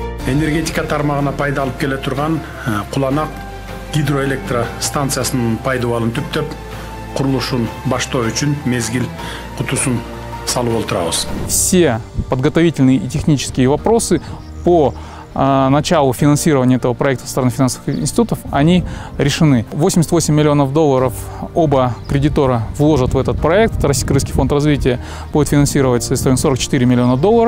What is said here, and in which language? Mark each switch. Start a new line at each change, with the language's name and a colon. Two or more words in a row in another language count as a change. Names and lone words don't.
Kyrgyz: энергетика тармагына пайда алып келе турган Куланак гидроэлектро станциясынын пайдабалын түптөп, курулушун баштоо үчүн мезгил кутусун салып отурабыз.
Russian: Все подготовительные и технические вопросы по началу финансирования этого проекта со стороны финансовых институтов, они решены. 88 миллионов долларов оба кредитора вложат в этот проект. Российский фонд развития будет финансировать соответственно 44 миллиона долларов.